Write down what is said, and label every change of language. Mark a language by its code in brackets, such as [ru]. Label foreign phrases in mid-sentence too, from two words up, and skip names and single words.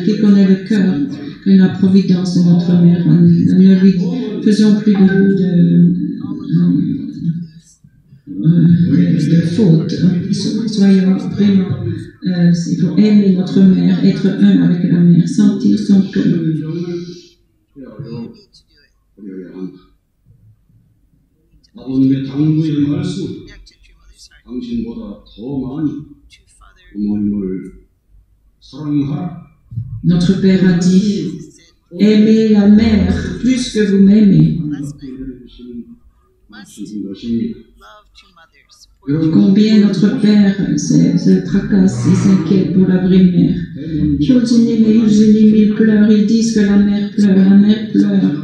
[fr] Qui connaît le cœur que la providence de notre mère? Ne lui faisons plus de faute. Soyons vraiment, il faut aimer notre mère, être un avec la mère, sentir son cœur. [ko] 아버님의 당부의 말씀, 당신보다 더 많이 부모님을 사랑하라. [fr] Notre Père a dit, aimez la mère plus que vous m'aimez. Combien notre Père se tracasse et s'inquiète pour la vraie mère. Eugénie pleure, ils disent que la mère pleure.